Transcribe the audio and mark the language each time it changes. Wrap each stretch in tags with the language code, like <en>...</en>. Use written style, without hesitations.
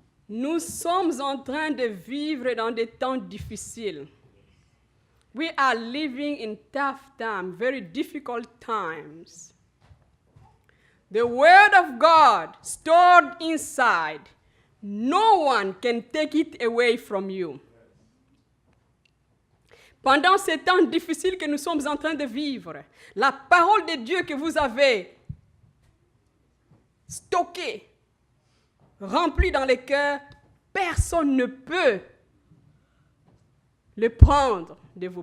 <fr>Nous sommes en train de vivre dans des temps difficiles.</fr> <en>We are living in tough times, very difficult times. The Word of God stored inside, no one can take it away from you.</en> <fr>Pendant ces temps difficiles que nous sommes en train de vivre, la parole de Dieu que vous avez stockée, rempli dans le cœur, personne ne peut le prendre de vous.</fr>